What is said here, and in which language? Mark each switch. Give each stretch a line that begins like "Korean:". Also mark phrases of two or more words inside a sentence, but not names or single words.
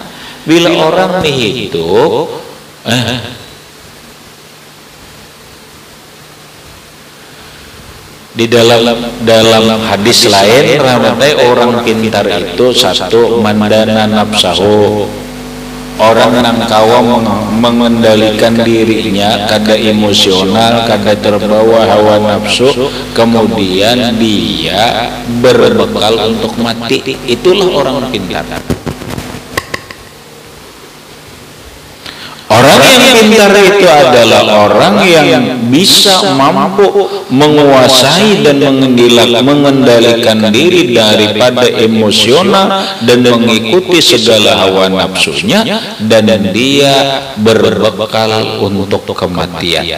Indonesian: Bila orang nih hidup di dalam hadis lain rahmatai orang pintar itu satu
Arabic: mandana nafsahu,
Indonesian: orang yang kawa mengendalikan dirinya kada emosional, kada terbawa hawa nafsu, kemudian dia berbekal untuk mati. Itulah orang pintar. Orang yang pintar itu adalah orang yang bisa mampu menguasai dan mengendalikan diri daripada emosional dan mengikuti segala hawa nafsunya, dan dia berbekal untuk kematian.